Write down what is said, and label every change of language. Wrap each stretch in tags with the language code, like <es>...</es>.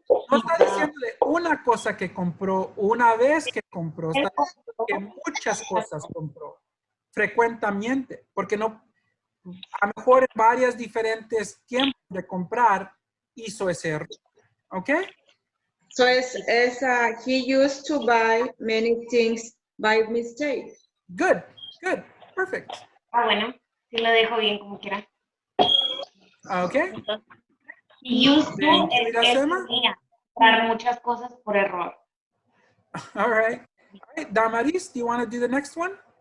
<es>Sí, está diciendo de una cosa que compró, una vez que compró, está diciendo que muchas cosas compró frecuentemente, porque no, a lo mejor en varias diferentes tiempos de comprar hizo ese error. ¿Ok?</es> <en>So he used to buy many things by mistake. Good, good, perfect.</en> <es>Ah, bueno, sí lo dejo bien como quiera. ¿Ok?</es> <en>Entonces, used to Thank you,</en> <es>es que</es> <en>Iracema.</en> <es>solía comprar muchas cosas por error.</es> <en>All right. All right, Damaris, do you want to do the next one?</en>